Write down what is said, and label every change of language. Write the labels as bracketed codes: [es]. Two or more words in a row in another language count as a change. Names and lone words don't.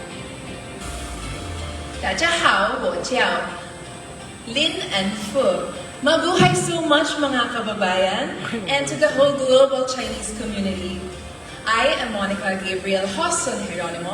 [zh] 大家好，我叫 Lin and Fu. [en] Mabuhay so much [tl] mga kababayan [en] and to the whole global Chinese community. I am Monica Gabriel Hoson Geronimo.